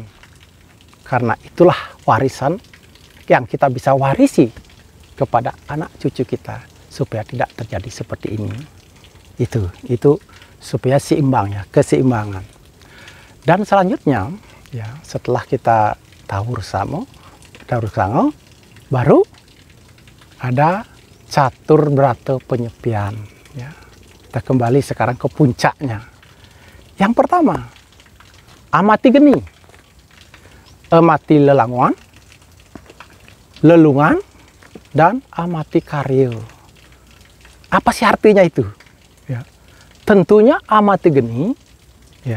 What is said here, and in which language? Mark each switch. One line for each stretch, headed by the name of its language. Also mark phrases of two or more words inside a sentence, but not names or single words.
Indonesian: Karena itulah warisan yang kita bisa warisi kepada anak cucu kita supaya tidak terjadi seperti ini. Itu supaya seimbang ya, keseimbangan. Dan selanjutnya ya, setelah kita tawur sango, baru ada catur berata penyepian ya. Kita kembali sekarang ke puncaknya. Yang pertama, amati geni, amati lelanguan, lelungan, dan amati karyo. Apa sih artinya itu? Ya. Tentunya amati geni, ya.